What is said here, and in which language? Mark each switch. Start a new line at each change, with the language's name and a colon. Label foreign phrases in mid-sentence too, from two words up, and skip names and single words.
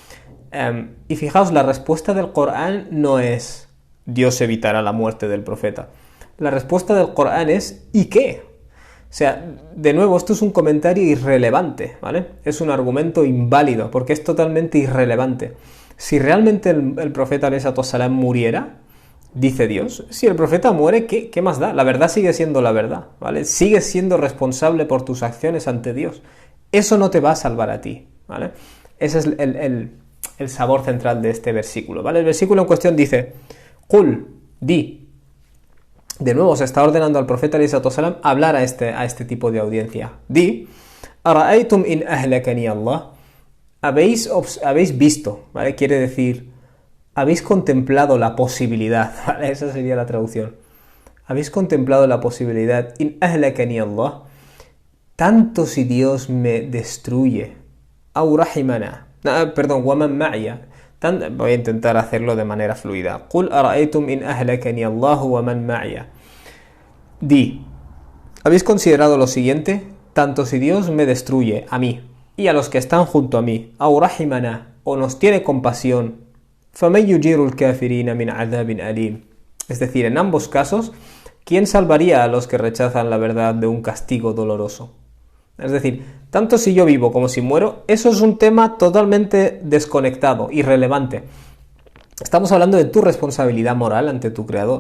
Spanish: Y fijaos, la respuesta del Corán no es Dios evitará la muerte del profeta. La respuesta del Corán es ¿y qué? O sea, de nuevo, esto es un comentario irrelevante, ¿vale? Es un argumento inválido, porque es totalmente irrelevante. Si realmente el profeta
Arabic: عليه السلام
Spanish: muriera, dice Dios, si el profeta muere, ¿qué más da? La verdad sigue siendo la verdad, ¿vale? Sigues siendo responsable por tus acciones ante Dios. Eso no te va a salvar a ti, ¿vale? Ese es el sabor central de este versículo, ¿vale? El versículo en cuestión dice, Qul, di. De nuevo, se está ordenando al profeta
Arabic: عليه السلام
Spanish: hablar a este tipo de audiencia.
Arabic: Di, أرأيتم إن أهلكني الله.
Spanish: Habéis visto, ¿vale? Quiere decir, habéis contemplado la posibilidad, ¿vale? Esa sería la traducción. Habéis contemplado la posibilidad,
Arabic: إن أهلكني الله,
Spanish: tanto si Dios me destruye,
Arabic: أو رحمنا ومن معي,
Spanish: voy a intentar hacerlo de manera fluida.
Arabic: قل أرأيتم إن أهلكني الله ومن معي.
Spanish: Di, ¿habéis considerado lo siguiente? Tanto si Dios me destruye, a mí, y a los que están junto a mí,
Arabic: أو رحمنا,
Spanish: o nos tiene compasión,
Arabic: فمن يجير الكافرين من عذاب أليم.
Spanish: Es decir, en ambos casos, ¿quién salvaría a los que rechazan la verdad de un castigo doloroso? Es decir, tanto si yo vivo como si muero, eso es un tema totalmente desconectado, irrelevante. Estamos hablando de tu responsabilidad moral ante tu creador.